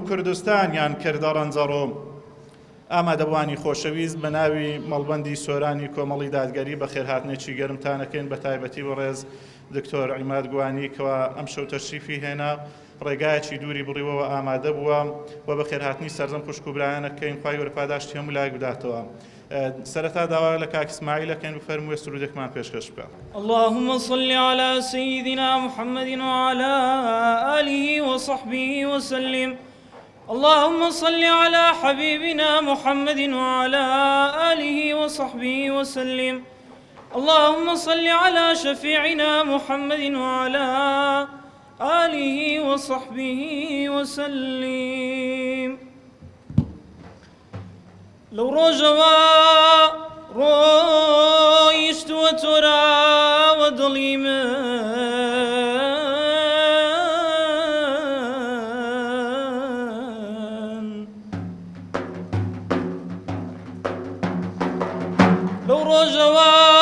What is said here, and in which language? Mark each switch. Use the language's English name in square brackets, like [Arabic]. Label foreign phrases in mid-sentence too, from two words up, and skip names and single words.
[Central Kurdish] کوردستانیان کردە ڕەنجەڕۆ ئامادەبوانی خۆشەویست بە ناوی مەڵبەندی سۆرانی کۆمەڵی دادگەری بە خێرهاتنێکی گەرمتانەکەین بە تایبەتی بۆ ڕێز دکتۆر عیماد گوانی کەوا ئەم شەو تەشریفی هێنا ڕێگایەکی دووری بڕیوەوە ئامادە بووە و بە خێرهاتنی سەرجەم خوشک و برایانەکەین خوای وەرپاداشتی هەموو لای بداتەوە سەرەتا داوا لە کاک ئیسماعیلەکەین و فەرموویە سرودێکمان پێشکەش بکە [Arabic] اللهم صل على سيدنا محمد وعلى آله وصحبه وسلم اللهم صل على حبيبنا محمد وعلى آله وصحبه وسلم اللهم صل على شفيعنا محمد وعلى آله وصحبه وسلم [Central Kurdish] لو ڕۆژەوە ڕۆیشتووە تۆراوە دڵی من لەو ڕۆژەوە